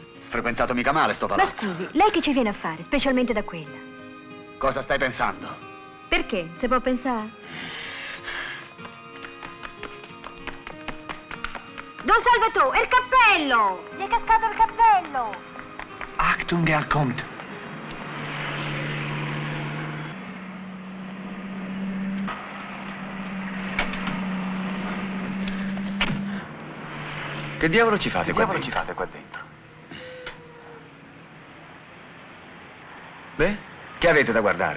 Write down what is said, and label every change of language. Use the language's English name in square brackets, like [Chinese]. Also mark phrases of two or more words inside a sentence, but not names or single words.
[Italian] frequentato mica male sto Ma palazzo. scusi, lei che ci viene a fare, specialmente da quella? Cosa stai pensando? Perché? Se può pensare? Don Salvatore, il cappello! Gli è cascato il cappello! [German] Achtung, er kommt. [Italian] Che diavolo ci fate qua dentro? Beh, che avete da guardare?